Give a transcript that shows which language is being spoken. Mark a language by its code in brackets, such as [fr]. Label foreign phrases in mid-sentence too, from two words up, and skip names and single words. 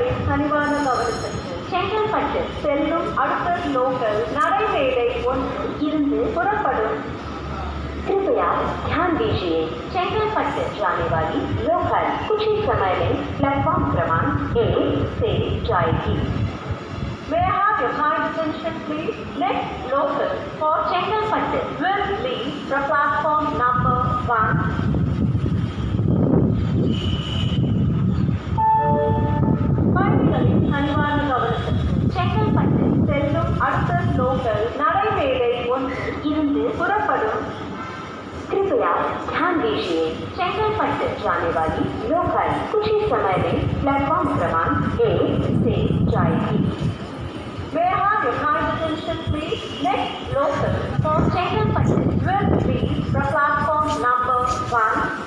[ta] கனிவான கவனத்திற்கு செங்கல்பட்டு செல்லும் அடுத்த லோக்கல் நடைமேடை ஒன்றில் இருந்து புறப்படும். [hi] कृपया ध्यान दीजिए, चेंगलपट्टू जाने वाली लोकल कुछ ही समय में प्लेटफॉर्म क्रमांक 1 से जाएगी. [en] May I have your kind attention please? Next local for Chengalpattu will leave from platform number 1. [ta] பயணிகளின் கனிவான கவனத்திற்கு செங்கல்பட்டு செல்லும் அடுத்த லோக்கல் நடைமேடை ஒன்றில் இருந்து புறப்படும். [hi] कृपया ध्यान दीजिए, चेंगलपट्टू जाने वाली लोकल कुछ ही समय में प्लेटफॉर्म क्रमांक 1 से जाएगी. [en] May I have your kind attention please? Next local for Chengalpattu will leave from platform number 1.